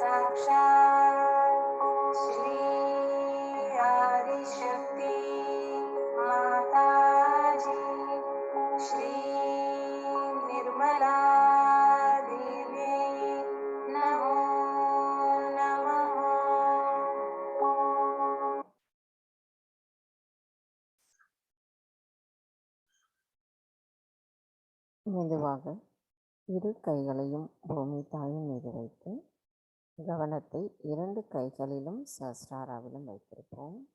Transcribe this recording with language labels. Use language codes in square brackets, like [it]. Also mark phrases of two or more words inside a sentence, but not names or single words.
[sa] साक्षात् श्री आदिशक्ति माताजी श्री निर्मला देवी नमो नमः. [ta] மெதுவாக இரு கைகளையும் பூமி தாயின் மீது வைத்து கவனத்தை 2 கைகளிலும் சஹஸ்ராராவிலும் வைத்திருப்போம்.